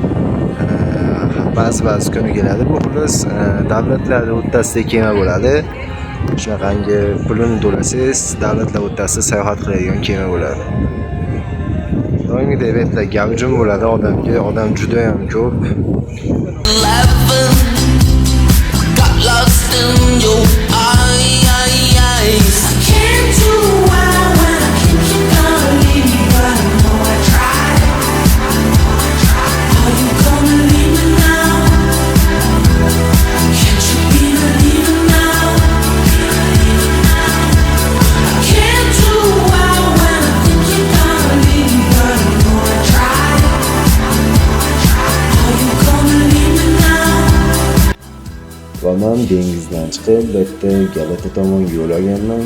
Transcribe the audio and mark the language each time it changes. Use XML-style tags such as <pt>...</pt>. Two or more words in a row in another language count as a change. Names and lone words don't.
<uz>Ba'zi kuni keladi. Bu xullas davlatlar o'rtasida kema bo'ladi. Shunaqangi pulini to'lasangiz, davlatlar o'rtasida sayohat qiladigan kema bo'ladi. Doimgidek eventlar gavjum bo'ladi odamga, odam juda ham ko'p.</uz> <en>Got lost in your eyes. I can't do well when I think you're gonna leave me, but I know I tried. Are you gonna leave me now? Can't you believe it now? I can't do well when I think you're gonna leave me, but I know I tried. Are you gonna leave me now?</en> <uz>Va men dengizdan chiqib, bitta Galata tomonga yo'l olganman.</uz>